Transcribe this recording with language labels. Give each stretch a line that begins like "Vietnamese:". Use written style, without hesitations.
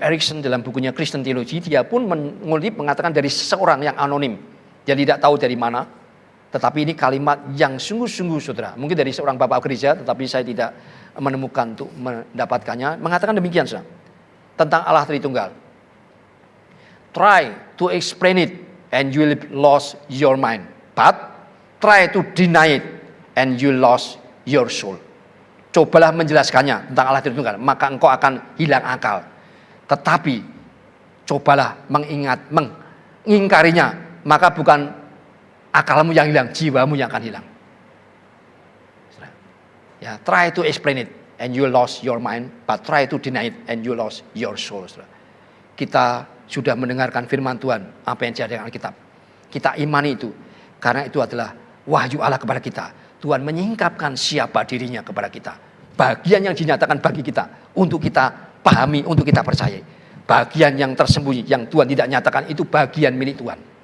Indonesian: Erickson, dalam bukunya Christian Theology. Dia pun mengatakan dari seseorang yang anonim. Dia tidak tahu dari mana. Tetapi ini kalimat yang sungguh-sungguh saudara. Mungkin dari seorang bapak gereja, tetapi saya tidak menemukan untuk mendapatkannya. Mengatakan demikian saudara. Tentang Allah Tritunggal.
English: Try to explain it and you will lose your mind. But try to deny it and you lost your soul.
Indonesian: Cobalah menjelaskannya tentang Allah Tritunggal, maka engkau akan hilang akal. Tetapi cobalah mengingkarinya, maka bukan akalmu yang hilang, jiwamu yang akan hilang.
English: Ya, try to explain it and you lost your mind, but try to deny it and you lost your soul.
Indonesian: Kita sudah mendengarkan firman Tuhan, apa yang jadi dengan Alkitab. Kita imani itu, karena itu adalah wahyu Allah kepada kita. Tuhan menyingkapkan siapa dirinya kepada kita. Bagian yang dinyatakan bagi kita, untuk kita pahami, untuk kita percayai. Bagian yang tersembunyi, yang Tuhan tidak nyatakan, itu bagian milik Tuhan.